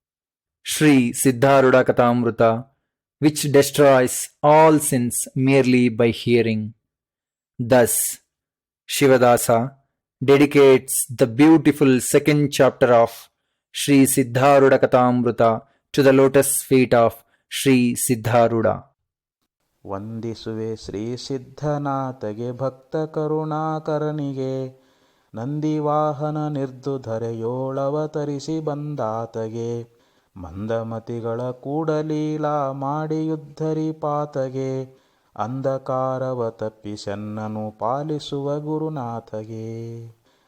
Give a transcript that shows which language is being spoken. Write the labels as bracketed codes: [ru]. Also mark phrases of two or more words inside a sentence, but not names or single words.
[en] Sri Siddharoodha Kathamrutha, which destroys all sins merely by hearing. Thus, Shivadasa dedicates the beautiful second chapter of Sri Siddharoodha Kathamrutha to the lotus feet of Sri Siddharoodha. [kn] ವಂದಿಸುವೆ ಶ್ರೀ ಸಿದ್ಧನಾಥಗೆ ಭಕ್ತ ಕರುಣಾಕರನಿಗೆ, ನಂದಿವಾಹನ ನಿರ್ದುಧರೆಯೋಳವತರಿಸಿ ಬಂದಾತಗೆ, ಮಂದಮತಿಗಳ ಕೂಡಲೀಲಾ ಮಾಡಿಯುದ್ಧರಿ ಪಾತಗೆ, ಅಂಧಕಾರವ ತಪ್ಪಿಸೆನ್ನನು ಪಾಲಿಸುವ ಗುರುನಾಥಗೆ.